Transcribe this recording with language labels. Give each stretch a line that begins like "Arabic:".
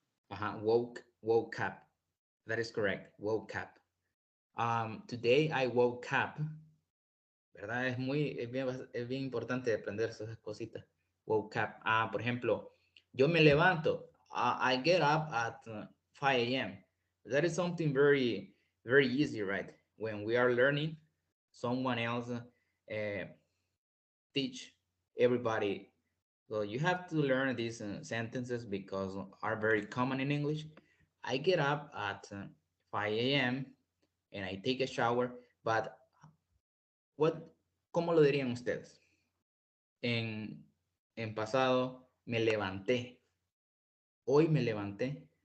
English: Ajá, woke up. That is correct, woke up. Today I woke up,
Spanish: ¿verdad? Es bien importante aprender esas cositas.
English: Woke up.
Spanish: Por ejemplo, yo me levanto.
English: I get up at 5 a.m. That is something very, very easy, right? When we are learning, someone else teach everybody. So you have to learn these sentences because are very common in English. I get up at 5 a.m. and I take a shower, but what,
Spanish: ¿cómo lo dirían ustedes? En pasado me levanté. Hoy me levanté.